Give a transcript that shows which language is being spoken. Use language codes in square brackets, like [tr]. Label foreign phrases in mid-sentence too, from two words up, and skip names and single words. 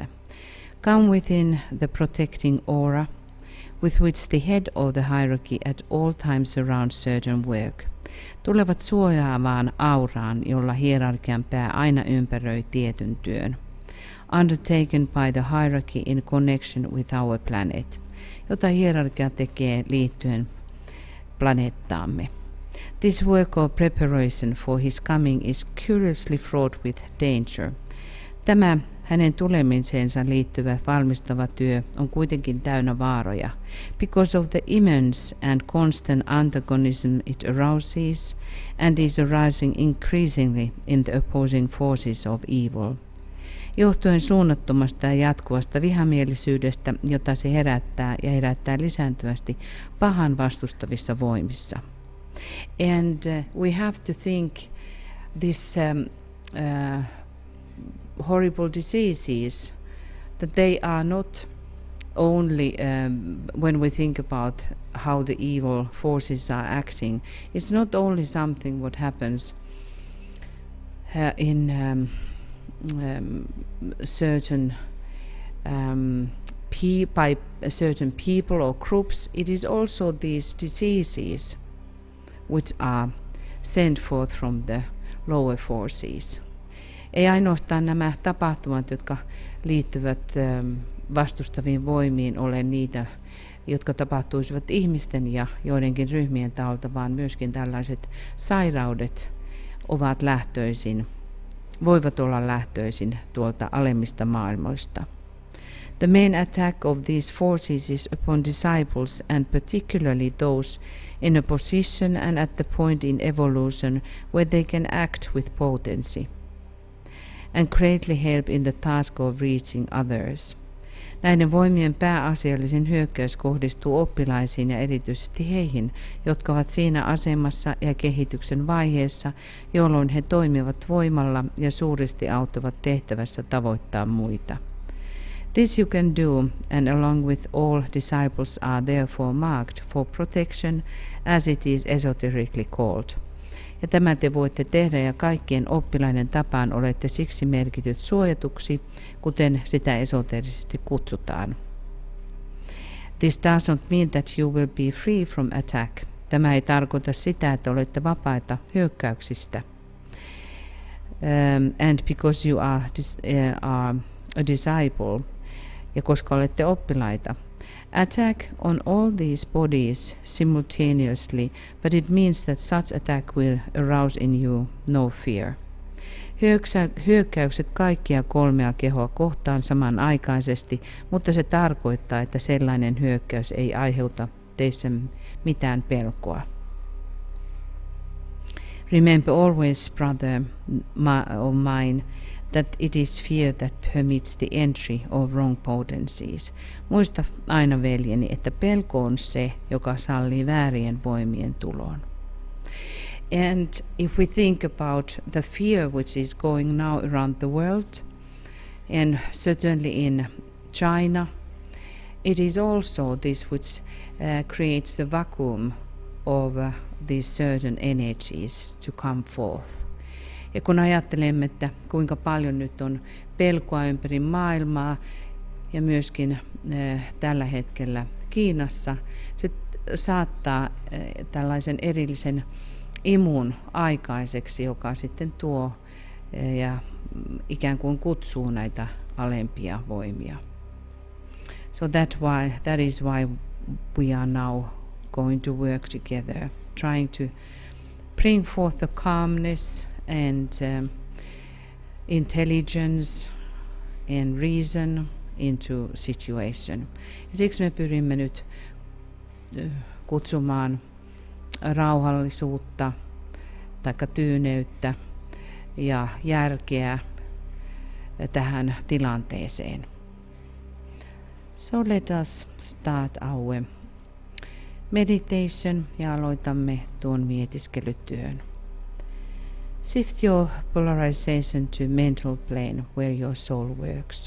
[en] Come within the protecting aura with which the head of the hierarchy at all times around certain work. [fi] Tulevat suojaavaan auraan, jolla hierarkian pää aina ympäröi tietyn työn. [en] Undertaken by the hierarchy in connection with our planet, [fi] jota hierarkia tekee liittyen planeettaamme. [en] This work of preparation for his coming is curiously fraught with danger. [fi] Tämä hänen tulemiseensa liittyvä valmistava työ on kuitenkin täynnä vaaroja, [en] because of the immense and constant antagonism it arouses and is arising increasingly in the opposing forces of evil. [fi] Johtuen suunnattomasta ja jatkuvasta vihamielisyydestä, jota se herättää lisääntyvästi pahan vastustavissa voimissa. [en] And we have to think this horrible diseases, that they are not only when we think about how the evil forces are acting, it's not only something what happens in certain by certain people or groups, it is also these diseases which are sent forth from the lower forces. [fi] Ei ainoastaan nämä tapahtumat, jotka liittyvät vastustaviin voimiin, ole niitä, jotka tapahtuisivat ihmisten ja joidenkin ryhmien taholta, vaan myöskin tällaiset sairaudet voivat olla lähtöisin tuolta alemmista maailmoista. [en] The main attack of these forces is upon disciples, and particularly those in a position and at the point in evolution where they can act with potency and greatly help in the task of reaching others. [fi] Näiden voimien pääasiallisin hyökkäys kohdistuu oppilaisiin ja erityisesti heihin, jotka ovat siinä asemassa ja kehityksen vaiheessa, jolloin he toimivat voimalla ja suuresti auttavat tehtävässä tavoittaa muita. [en] This you can do, and along with all disciples are therefore marked for protection, as it is esoterically called. [fi] Ja tämä te voitte tehdä, ja kaikkien oppilaiden tapaan olette siksi merkityt suojatuksi, kuten sitä esoterisesti kutsutaan. [en] This does not mean that you will be free from attack. [fi] Tämä ei tarkoita sitä, että olette vapaita hyökkäyksistä. [en] And because you are a disciple, [fi] ja koska olette oppilaita. [en] Attack on all these bodies simultaneously, but it means that such attack will arouse in you no fear. [fi] Hyökkäykset kaikkia kolmea kehoa kohtaan samanaikaisesti, mutta se tarkoittaa, että sellainen hyökkäys ei aiheuta teissä mitään pelkoa. [en] Remember always, brother of mine, that it is fear that permits the entry of wrong potencies. [fi] Muista aina, veljeni, että pelko on se, joka sallii väärien voimien tulon. [en] And if we think about the fear which is going now around the world, and certainly in China, it is also this which creates the vacuum of these certain energies to come forth. [fi] Ja kun ajattelemme, että kuinka paljon nyt on pelkoa ympäri maailmaa ja myöskin tällä hetkellä Kiinassa, se saattaa tällaisen erillisen imun aikaiseksi, joka sitten tuo ja ikään kuin kutsuu näitä alempia voimia. [en] So that is why we are now going to work together, trying to bring forth the calmness and intelligence and reason into situation. [fi] Ja siksi me pyrimme nyt kutsumaan rauhallisuutta tai tyyneyttä ja järkeä tähän tilanteeseen. [en] So let us start our meditation [fi] ja aloitamme tuon mietiskelytyön. [en] Shift your polarization to mental plane where your soul works.